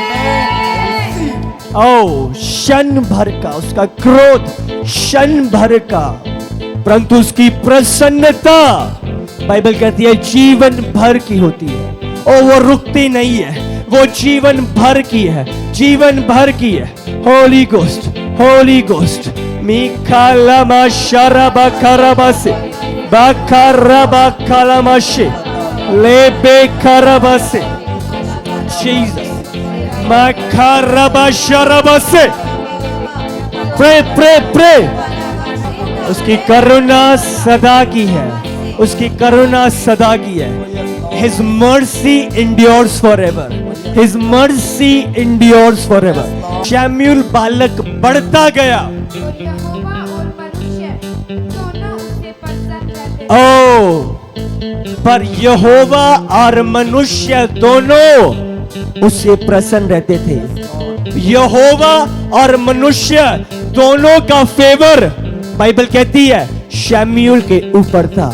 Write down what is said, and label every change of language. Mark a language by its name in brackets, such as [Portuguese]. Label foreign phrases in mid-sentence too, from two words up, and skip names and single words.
[Hindi] ओ क्षण भर का उसका क्रोध, क्षण भर का, परंतु उसकी प्रसन्नता बाइबल कहती है जीवन भर की होती है। और वो रुकती नहीं है, वो जीवन भर की है, जीवन भर की है। [English] Holy Ghost, Holy Ghost मीखा लमा शराबा खराबासे बाखराबा खलामाशे लेबे खराबासे जीसस माखराबा शराबासे pray pray pray. [Hindi] उसकी करुणा सदा की है, उसकी करुणा सदा की है। [English] His mercy endures forever. His mercy endures forever. [Hindi] शमूएल बालक बढ़ता गया। और यहोवा और मनुष्य दोनों उससे प्रसन्न रहते थे। ओ पर यहोवा और मनुष्य दोनों उससे प्रसन्न रहते थे। यहोवा और मनुष्य दोनों का फेवर बाइबल कहती है शमूएल के ऊपर था।